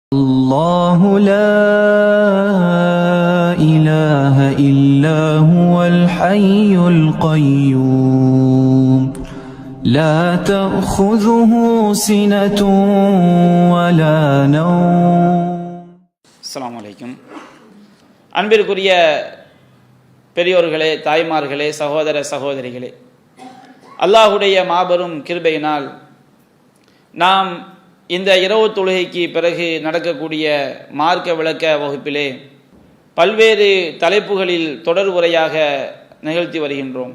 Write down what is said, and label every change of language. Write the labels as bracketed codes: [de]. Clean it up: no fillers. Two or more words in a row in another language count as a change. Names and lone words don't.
[ar] الله لا إله إلا هو الحي القيوم لا تأخذه سنة ولا نوم. السلام عليكم. [ta] அன்பிற்குரிய பெரியோர்களே, தாய்மார்களே, சகோதர சகோதரிகளே, அல்லாஹுடைய மாபெரும் கிருபையினால் நாம் இந்த இரவு தொழுகைக்கு பிறகு நடக்கக்கூடிய மார்க்க விளக்க வகுப்பிலே பல்வேறு தலைப்புகளில் தொடர் உரையாக நிகழ்த்தி வருகின்றோம்.